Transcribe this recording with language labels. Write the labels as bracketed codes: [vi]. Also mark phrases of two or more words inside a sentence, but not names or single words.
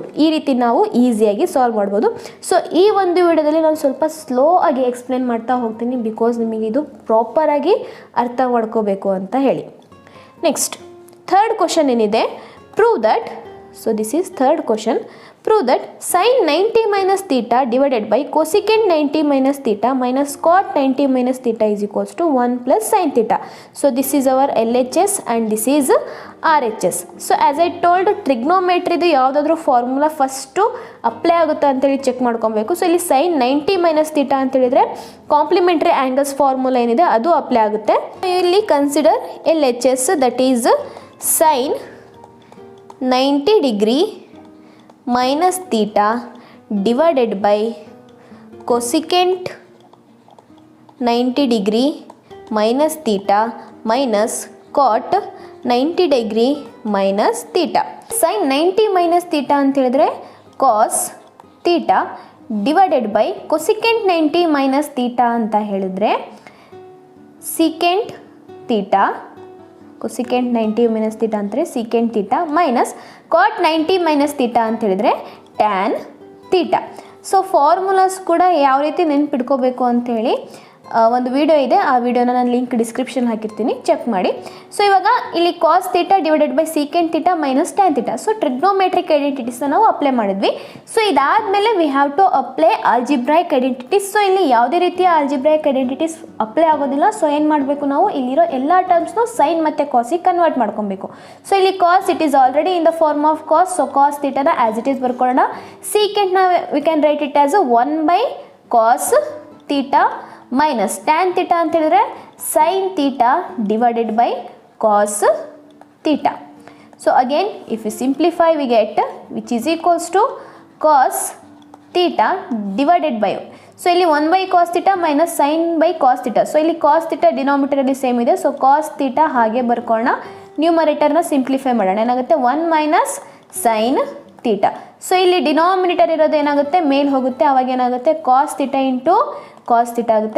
[kn] ಈ ರೀತಿ ನಾವು ಈಸಿಯಾಗಿ ಸಾಲ್ವ್ ಮಾಡ್ಬೋದು. ಸೊ ಈ ಒಂದು ವಿಡಿಯೋದಲ್ಲಿ ನಾನು ಸ್ವಲ್ಪ ಸ್ಲೋ ಆಗಿ ಎಕ್ಸ್ಪ್ಲೇನ್ ಮಾಡ್ತಾ ಹೋಗ್ತೀನಿ, ಬಿಕಾಸ್ ನಿಮಗೆ ಇದು ಪ್ರಾಪರಾಗಿ ಅರ್ಥ ಮಾಡ್ಕೋಬೇಕು ಅಂತ ಹೇಳಿ. [en] next third question ಏನಿದೆ, prove that, so this is third question, prove that sin 90 minus theta divided by cosecant 90 minus theta minus cot 90 minus theta is equals to 1 plus sin theta. So this is our LHS and this is RHS. So as I told, [kn] trigonometry ದು ಯಾವುದಾದ್ರೂ [en] formula first apply [kn] ಆಗುತ್ತಾ ಅಂತೇಳಿ ಚೆಕ್ ಮಾಡ್ಕೊಬೇಕು. ಸೊ ಇಲ್ಲಿ [en] sin 90 minus theta [kn] ಅಂತ ಹೇಳಿದ್ರೆ [en] complementary angles formula [kn] ಏನಿದೆ ಅದು ಅಪ್ಲೈ ಆಗುತ್ತೆ. [en] ಇಲ್ಲಿ consider LHS, that is sin 90 degree minus theta divided by cosecant 90 degree minus theta minus cot 90 degree minus theta. sin 90 minus theta [kn] ಅಂತ ಹೇಳಿದ್ರೆ [en] cos theta divided by cosecant 90 minus theta [kn] ಅಂತ ಹೇಳಿದ್ರೆ [en] secant theta, cosecant 90 minus theta ಅಂದರೆ secant theta minus cot 90 minus theta [kn] ಅಂತ ಹೇಳಿದ್ರೆ [en] tan theta. [kn] ಸೊ ಫಾರ್ಮುಲಾಸ್ ಕೂಡ ಯಾವ ರೀತಿ ನೆನ್ಪಿಟ್ಕೋಬೇಕು ಅಂತೇಳಿ ಒಂದು ವಿಡಿಯೋ ಇದೆ, ಆ ವಿಡಿಯೋನ ನಾನು [en] link description [kn] ಹಾಕಿರ್ತೀನಿ, ಚೆಕ್ ಮಾಡಿ. [en] ಸೊ [kn] ಇವಾಗ ಇಲ್ಲಿ [en] cos theta divided by secant theta minus tan theta, so trigonometric identities [kn] ನಾವು ಅಪ್ಲೈ ಮಾಡಿದ್ವಿ. [en] ಸೊ ಇದಾದಮೇಲೆ we have to apply algebraic identities. [kn] ಸೊ ಇಲ್ಲಿ ಯಾವುದೇ ರೀತಿಯ [en] algebraic identities apply [kn] ಆಗೋದಿಲ್ಲ. ಸೊ ಏನು ಮಾಡಬೇಕು, ನಾವು ಇಲ್ಲಿರೋ ಎಲ್ಲ ಟರ್ಮ್ಸ್ನು ಸೈನ್ ಮತ್ತು ಕಾಸಿಗೆ ಕನ್ವರ್ಟ್ ಮಾಡ್ಕೊಬೇಕು. [en] ಸೊ ಇಲ್ಲಿ cos it is already in the form of cos, so cos theta as it is ಬರ್ಕೊಳ್ಳೋಣ. secant we can write it as 1 by cos theta minus tan theta [kn] ಅಂತ ಹೇಳಿದ್ರೆ [en] sine theta divided by cos theta. so again if you simplify we get which is equals to cos theta divided by, ಸೊ ಇಲ್ಲಿ 1 by cos theta minus sine by cos theta. [kn] ಸೊ ಇಲ್ಲಿ [en] cos theta [kn] ಡಿನಾಮಿನೇಟರಲ್ಲಿ ಸೇಮ್ ಇದೆ, [en] so cos theta [kn] ಹಾಗೆ ಬರ್ಕೊಳ್ಳೋಣ. [en] numerator simplify [kn] ಮಾಡೋಣ, ಏನಾಗುತ್ತೆ [en] 1 minus sine theta. [kn] ಸೊ ಇಲ್ಲಿ ಡಿನಾಮಿನೇಟರ್ ಇರೋದು ಏನಾಗುತ್ತೆ, ಮೇಲ್ ಹೋಗುತ್ತೆ, ಅವಾಗ ಏನಾಗುತ್ತೆ [en] cos theta into cos theta [kn] ಆಗುತ್ತೆ.